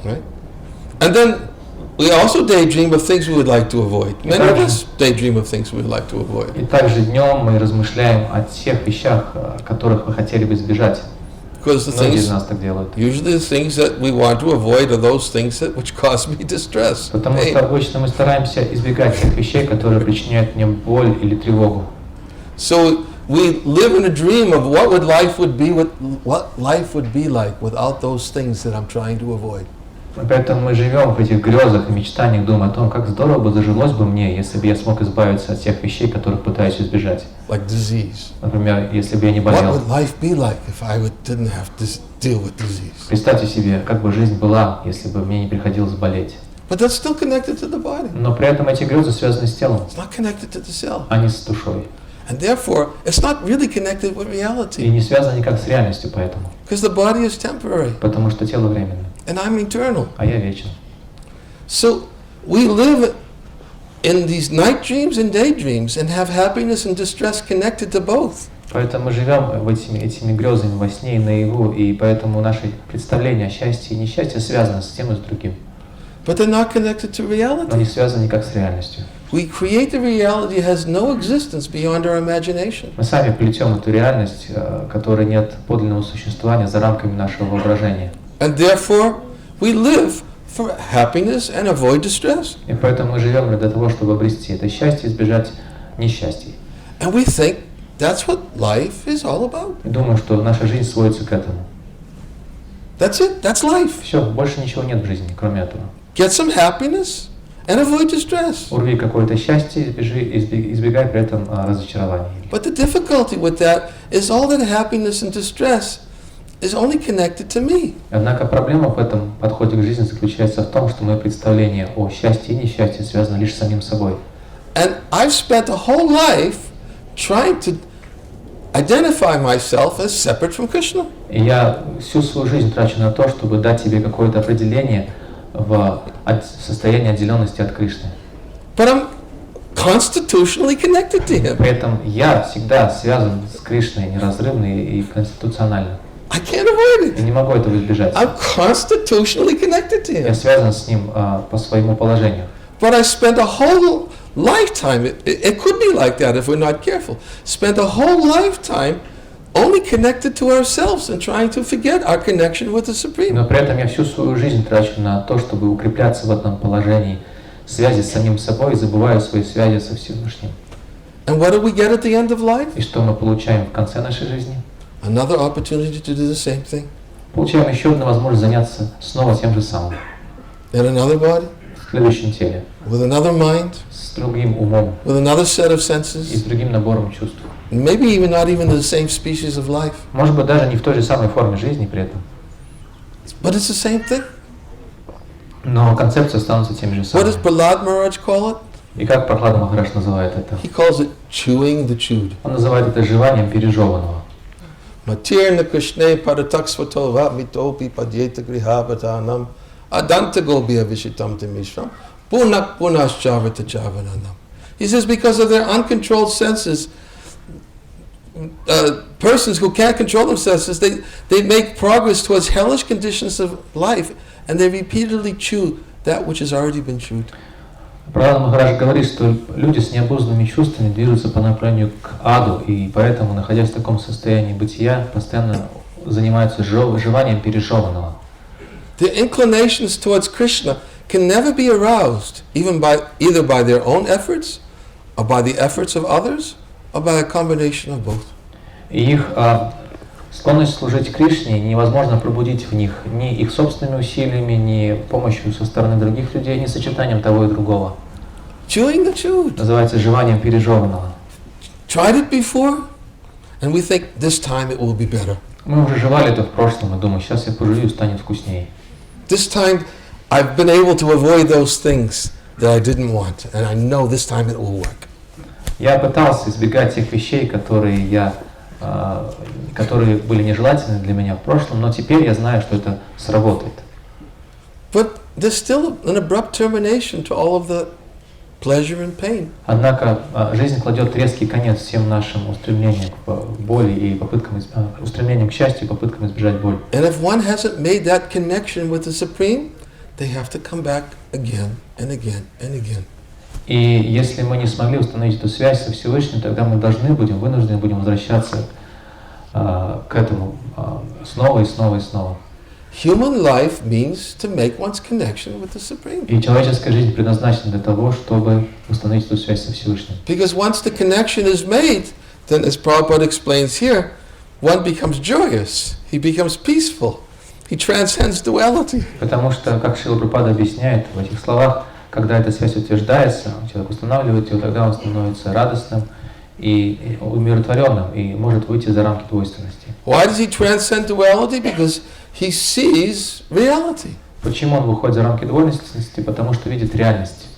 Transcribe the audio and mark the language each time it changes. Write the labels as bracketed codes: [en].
[en] Right? And then we also daydream of things we would like to avoid. Many of us daydream of things we would like to avoid. [ru] И также днем мы размышляем о тех вещах, которых мы хотели бы избежать. [en] Because the [ru] Многие из [en] things, [ru] нас так делают. [en] usually the things that we want to avoid are those things that which cause me distress. [ru] Потому [en] pain. [ru] что обычно мы стараемся избегать тех вещей, которые причиняют мне боль или тревогу. [en] So we live in a dream of what life would be like without those things that I'm trying to avoid. [ru] Поэтому мы живем в этих грезах и мечтаниях, думая о том, как здорово бы зажилось бы мне, если бы я смог избавиться от тех вещей, которых пытаюсь избежать. [en] Like disease. [ru] Например, если бы я не [en] What [ru] болел. [en] would life be like if I didn't have to deal with disease? [ru] Представьте себе, как бы жизнь была, если бы мне не приходилось болеть. [en] But that's still connected to the body. [ru] Но при этом эти грезы связаны с телом, [en] It's not connected to the cell. [ru] а не с душой. [en] And therefore, it's not really connected with [ru] И [en] reality. [ru] не связано никак с реальностью поэтому. [en] Because the body is temporary [ru] Потому что тело временно, [en] and I'm eternal. [ru] а я вечен. [en] So we live in these night dreams and daydreams and have happiness and distress connected to both. [ru] Поэтому мы живем этими грезами во сне и наяву, и поэтому наши представления о счастье и несчастье связаны с тем и с другим, [en] But they're not connected to [ru] но [en] reality. [ru] не связаны никак с реальностью. [en] We create the reality that has no existence beyond our imagination. [ru] Мы сами плетем эту реальность, которой нет подлинного существования за рамками нашего воображения. [en] And therefore, we live for happiness and avoid distress. [ru] И поэтому мы живем для того, чтобы обрести это счастье и избежать несчастий. [en] And we think that's what life is all about. [ru] И думаю, что наша жизнь сводится к этому. [en] That's it. That's life. [ru] Все, больше ничего нет в жизни, кроме этого. [en] Get some happiness and avoid distress. [ru] Урви какое-то счастье, избегай при этом разочарований. [en] But the difficulty with that is all that happiness and distress is only connected to me. [ru] Однако проблема в этом подходе к жизни заключается в том, что мое представление о счастье и несчастье связано лишь с самим собой. [en] And I've spent a whole life trying to identify myself as separate from Krishna. [ru] И я всю свою жизнь трачу на то, чтобы дать тебе какое-то определение в состоянии отделенности от Кришны. [en] But I'm constitutionally connected to him. [ru] При этом я всегда связан с Кришной неразрывно и конституционально. [en] I can't avoid [ru] Я не могу этого избежать. [en] I'm constitutionally connected to [ru] Я [en] him. [ru] связан с ним по своему положению. [en] But I spent a whole lifetime, it could be like that if we're not careful, spent a whole lifetime only connected to ourselves and trying to forget our connection with the Supreme. [ru] Но при этом я всю свою жизнь трачу на то, чтобы укрепляться в этом положении связи с самим собой и забываю свои связи со Всевышним. [en] And what do we get at the end of life? [ru] И что мы получаем в конце нашей жизни? [en] Another opportunity to do the same thing [ru] Получаем еще одну возможность заняться снова тем же самым. [en] in another body, [ru] В следующем теле, [en] with another mind, [ru] с другим умом [en] with another set of [ru] и с [en] senses, [ru] другим набором чувств. [en] maybe even not even the same species of life, [ru] Может быть, даже не в той же самой форме жизни при этом. [en] but it's the same thing. [ru] Но концепция останутся теми же [en] What does [ru] самыми. [en] Prahlad Maharaj call it? [ru] И как Прохлада Махарадж называет это? [en] He calls it chewing the chewed. [ru] Он называет это жеванием пережеванного. [sa] Matirna Krishna Parataksvato Vamitopi Padyeta Grihabatanam Adanta Gobya Vishitam Timishram Punak Punaschavata Javananam. [en] He says because of their uncontrolled senses, persons who can't control themselves, they make progress towards hellish conditions of life and they repeatedly chew that which has already been chewed. [ru] Прохлада Махарадж говорит, что люди с необузданными чувствами движутся по направлению к аду, и поэтому, находясь в таком состоянии бытия, постоянно занимаются жеванием пережеванного. [en] The inclinations towards Krishna can never be aroused, even either by their own efforts, or by the efforts of others, or by a combination of both. [ru] И их склонность служить Кришне невозможно пробудить в них ни их собственными усилиями, ни помощью со стороны других людей, ни сочетанием того и другого. [en] Chewing the chewed. [ru] Называется жеванием пережеванного. [en] Tried it before, and we think this time it will be better. [ru] Мы уже жевали это в прошлом, и думаю, сейчас я пожую, станет вкуснее. [en] This time I've been able to avoid those things that I didn't want, and I know this time it will work. [ru] Я пытался избегать тех вещей, которые были нежелательны для меня в прошлом, но теперь я знаю, что это сработает. [en] But there's still an abrupt termination to all of the pleasure and pain. [ru] Однако жизнь кладет резкий конец всем нашим устремлениям к боли и устремлениям к счастью и попыткам избежать боли. [en] And if one hasn't made that connection with the Supreme, they have to come back again and again and again. [ru] И если мы не смогли установить эту связь со Всевышним, тогда мы вынуждены будем возвращаться к этому снова и снова и снова. [en] Human life means to make one's connection with the Supreme. [ru] И человеческая жизнь предназначена для того, чтобы установить эту связь со Всевышним. [en] Because once the connection is made, then as Prabhupada explains here, one becomes joyous, he becomes peaceful, he transcends duality. [ru] Потому что, как Шрила Прабхупада объясняет в этих словах, когда эта связь утверждается, человек устанавливает ее, тогда он становится радостным и умиротворенным и может выйти за рамки двойственности. [en] Why does he transcend duality? Because he sees reality. [ru] Почему он выходит за рамки двойственности? Потому что видит реальность.